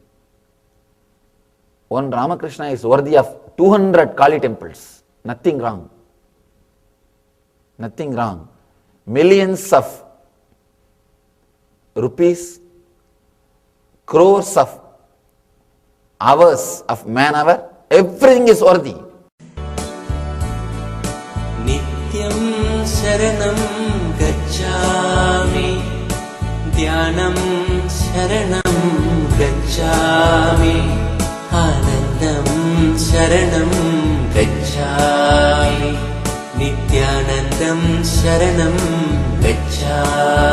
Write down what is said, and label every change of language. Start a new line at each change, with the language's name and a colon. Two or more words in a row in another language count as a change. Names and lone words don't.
English: One Ramakrishna is worthy of 200 Kali temples. Nothing wrong. Nothing wrong. Millions of rupees, crores of hours of man-hour, everything is worthy.
Sanskrit: Nityam Sharanam Gacchami, Dhyanam Sharanam Gacchami, Anandam Sharanam Gacchami, Nityanandam Sharanam Gacchami.